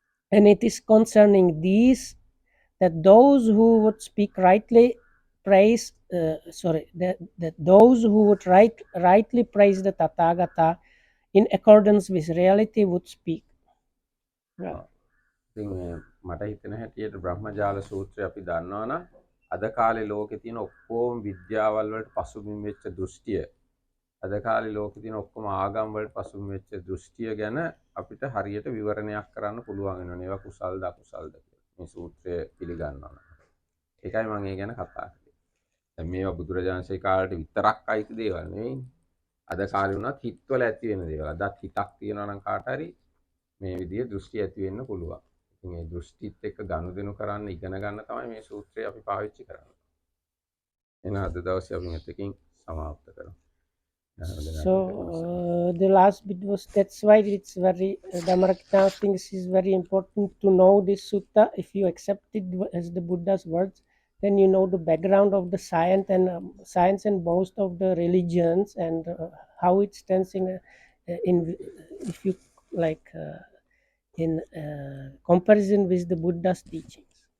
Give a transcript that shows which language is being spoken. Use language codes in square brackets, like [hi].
[en] And it is concerning these that those who would speak rightly praise, that those who would rightly praise the Tathagata in accordance with reality would speak. Right. [si] ඉතින් මට හිතෙන හැටියට බ්‍රහ්මජාල සූත්‍රය අපි දන්නවා නම් අද කාලේ ලෝකේ තියෙන ඔක්කොම විද්‍යාවල් වලට පසුබිම් වෙච්ච දෘෂ්ටිය අද කාලේ ලෝකේ තියෙන ඔක්කොම ආගම් වලට පසුබිම් වෙච්ච දෘෂ්ටිය ගැන අපිට හරියට විවරණයක් කරන්න පුළුවන් වෙනවා. ඒවා කුසල්ද අකුසල්ද කියලා. මේ සූත්‍රය පිළිගන්නවා නම්. ඒකයි මම ඒ ගැන කතා කරේ. දැන් මේවා බුදුරජාණන්සේ කාලේට විතරක් අයිති දේවල් නෙවෙයිනේ. අද කාලේ වුණත් හිතවල ඇති වෙන දේවල්. අදත් හිතක් තියෙනවා නම් කාට හරි මේ විදිහේ දෘෂ්ටි ඇති වෙන්න පුළුවන්. ඉතින් මේ දෘෂ්ටිත් එක්ක ගනුදෙනු කරන්න ඉගෙන ගන්න තමයි මේ සූත්‍රය අපි පාවිච්චි කරන්නේ. එහෙනම් අද දවසේ අපි මෙතකින් සමාප්ත කරමු. [en] So the last bit was, that's why it's very Dhammarakita thinks is very important to know this sutta. If you accept it as the Buddha's words, then you know the background of the science and most of the religions, and how it stands in if you like in comparison with the Buddha's teachings.